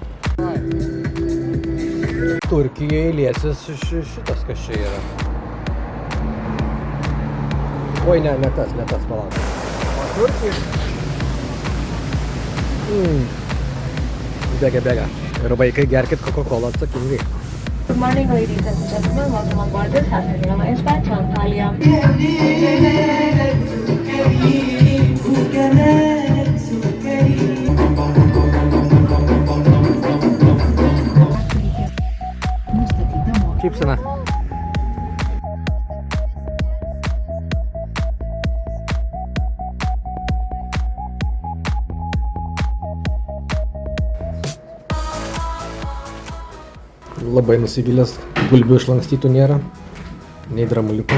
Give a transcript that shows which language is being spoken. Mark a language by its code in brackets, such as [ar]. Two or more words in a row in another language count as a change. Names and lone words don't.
[lt] Turkijai liesis šitas, kas čia yra. Oi, ne tas, palauk. O Turkijai? Bėga. Ir vaikai, gerkit Coca-Cola atsakingai. [en] Good morning, ladies and gentlemen. Welcome on board this Hassan Airlines flight to Antalya. [lt] Čipsina. Labai nusivylęs, gulbių išlankstytų nėra, nei dramuliukų.